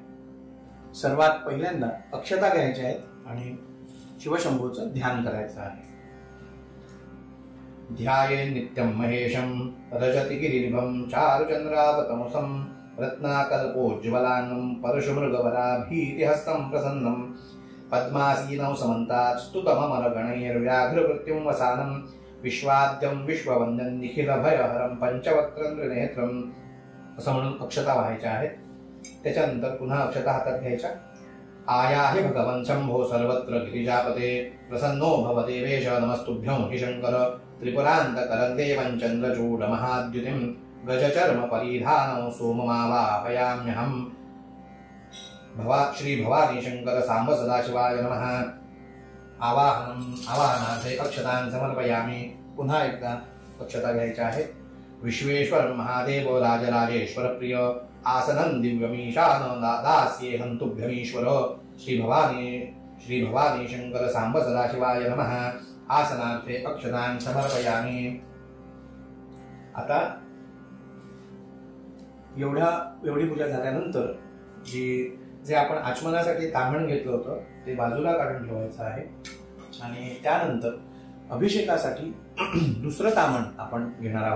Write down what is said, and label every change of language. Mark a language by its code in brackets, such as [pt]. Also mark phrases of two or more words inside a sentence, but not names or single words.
[mr] सर्वात पहिल्यांदा अक्षता घ्यायच्या आहेत आणि शिवशंभूचं ध्यान करायचं आहे. [sa] ध्याये नित्यं महेशं रजति गिरिनिभं चारुचंद्रावतमसं रत्नाकल्पोज्ज्वलांगं परशुमृगवराभीतिहस्तं प्रसन्नं पद्मासीनौ समन्तात् स्तुतममरगणैर्व्याघ्रकृत्युं वसानं विश्वाद्यं विश्ववन्द्यं निखिलभयहरं पंचवक्त्रं त्रिनेत्रम् [mr] असं म्हणून अक्षता व्हायच्या आहेत. त्याच्यानंतर पुन्हा अक्षता हातात घ्यायच्या. [sa] आयाहि भगवन् शंभो सर्वत्र गिरिजापते प्रसन्नो भव देवेश नमस्तुभ्यं हि शंकर त्रिपुरान्तकरं देवं चन्द्रचूडमहाद्युतिं गजचर्म परिधानौ सोममावाहयाम्यहं श्री भवानी शंकर सांब सदाशिवाय नमः. आवाहनार्थे अक्षतान् समर्पयामि. [mr] पुन्हा एकदा अक्षता घ्यायच्या आहेत. [sa] विश्वेश्वर महादेव राजराजेश्वर प्रिय आसनं दिव्यमीशान दास्येऽहं तुभ्यमीश्वर श्री भवानी शंकर सांब सदाशिवाय नमः. आसनार्थे अक्षतान् समर्पयामि. [mr] आता एवढी पूजा झाल्यानंतर जे आपण आचमनासाठी ताम्हण घेतलं होतं ते बाजूला काढून ठेवायचं आहे आणि त्यानंतर अभिषेकासाठी दुसरं ताम्हण आपण घेणार आहोत.